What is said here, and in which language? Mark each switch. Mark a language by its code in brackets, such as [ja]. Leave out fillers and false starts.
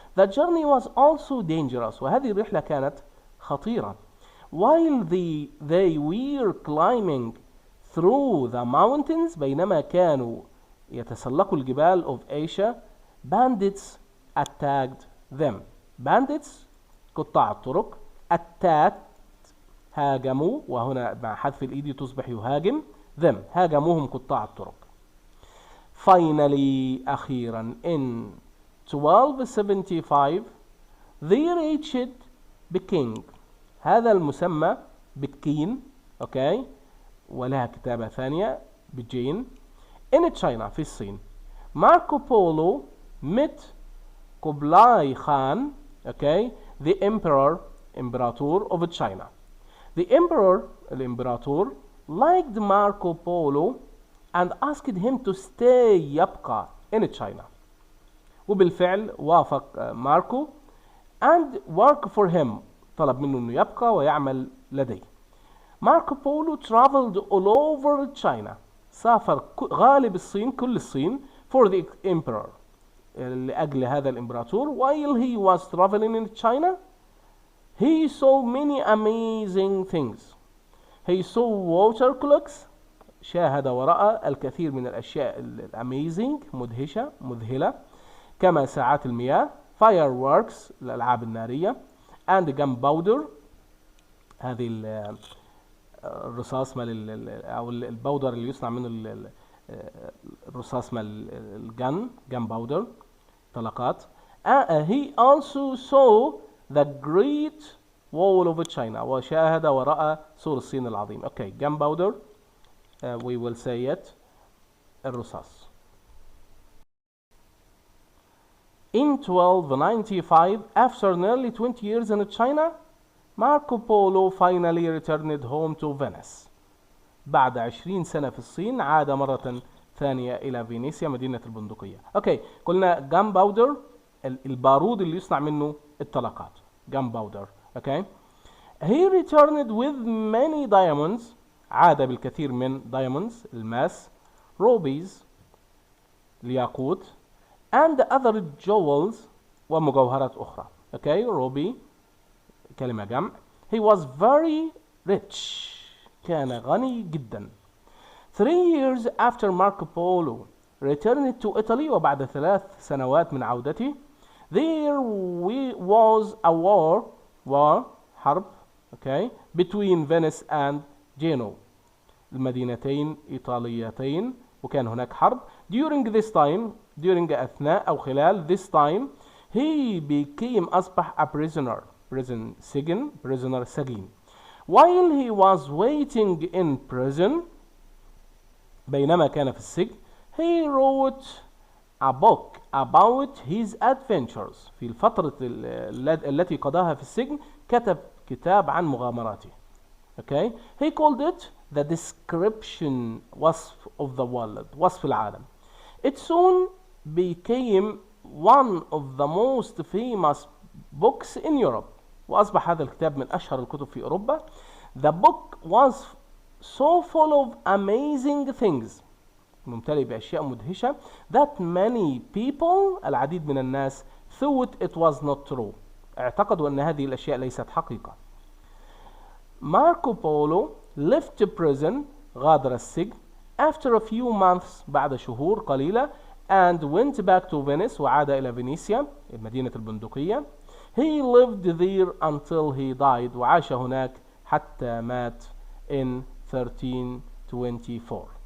[en] The journey was also dangerous، [ar] وهذه الرحلة كانت خطيرة. [en] While they were climbing through the mountains، [ar] بينما كانوا يتسلقوا الجبال [en] of Asia، bandits attacked them. [ar] Bandits قطاع الطرق، attacked هاجموا، وهنا مع حذف الإيدي تصبح يهاجم، them هاجموهم قطاع الطرق. Finally أخيرا [en] in 1275 they reached Peking، [ar] هذا المسمى بكين، ولها كتابة ثانية بجين، in China في الصين. [en] Marco Polo met Kublai Khan, the emperor of China. The emperor الإمبراطور liked Marco Polo and asked him to stay يبقى in China، [ar] وبالفعل وافق ماركو [en] and work for him، [ar] طلب منه انه يبقى ويعمل لديه. ماركو بولو [en] traveled all over China، [ar] سافر غالب الصين، كل الصين [en] for the emperor، [ar] لأجل هذا الإمبراطور. [en] While he was traveling in China he saw many amazing things. He saw water clocks، [ar] شاهد ورأى الكثير من الأشياء الاميزنج، مدهشة مذهلة، كما ساعات المياه، fireworks الألعاب النارية، and gunpowder، هذه الرصاص مال أو البودر اللي يصنع منه الرصاص مال gunpowder، طلقات. [en] He also saw the great wall of China، [ar] وشاهد ورأى سور الصين العظيم. [en] gunpowder we will say it، الرصاص. In 1295 after nearly 20 years in China Marco Polo finally returned home to Venice. [ar] بعد 20 سنة في الصين عاد مرة ثانية إلى فينيسيا مدينة البندقية. أوكي، قلنا جام باودر البارود اللي يصنع منه الطلقات، جام باودر. أوكي. [en] He returned with many diamonds، [ar] عاد بالكثير من [en] diamonds الماس، rubies الياقوت، and other jewels ومجوهرات أخرى. [ar] أوكي، ruby كلمة جمع. [en] He was very rich، [ar] كان غني جدا. [en] 3 years after Marco Polo returned to Italy، [ar] وبعد 3 سنوات من عودته، [en] there was a war حرب okay between Venice and Genoa، [ar] المدينتين إيطاليتين، وكان هناك حرب. [en] during أثناء أو خلال this time he became أصبح a prison سجين. while he was waiting in prison، [ar] بينما كان في السجن، [en] he wrote a book about his adventures، [ar] في الفترة التي قضاها في السجن كتب كتاب عن مغامراته. [en] Okay. He called it the description، وصف of the world، وصف العالم. It soon became one of the most famous books in Europe، [ar] وأصبح هذا الكتاب من أشهر الكتب في أوروبا. [en] The book was so full of amazing things، [ar] ممتلئ بأشياء مدهشة، [en] that many people، [ar] العديد من الناس، [en] thought it was not true، [ar] اعتقدوا أن هذه الأشياء ليست حقيقة. [en] Marco Polo left prison، [ar] غادر السجن، [en] after a few months، [ar] بعد شهور قليلة، [en] and went back to Venice، [ar] وعاد إلى فينيسيا مدينة البندقية. [en] He lived there until he died، [ar] وعاش هناك حتى مات [en] in 1324.